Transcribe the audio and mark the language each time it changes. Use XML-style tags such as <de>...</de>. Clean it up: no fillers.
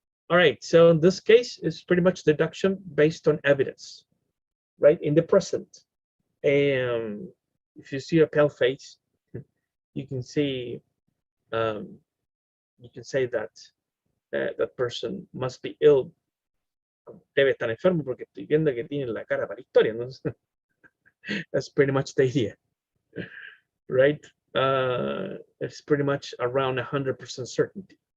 <en>All right, so in this case, it's pretty much deduction based on evidence, right? In the present, if you see a pale face, you can see, you can say that that person must be ill.</en> <es>Debe estar enfermo porque estoy viendo que tiene la cara para historia, ¿no?</es> <en>That's pretty much the idea, right? It's pretty much around 100% certainty.</en>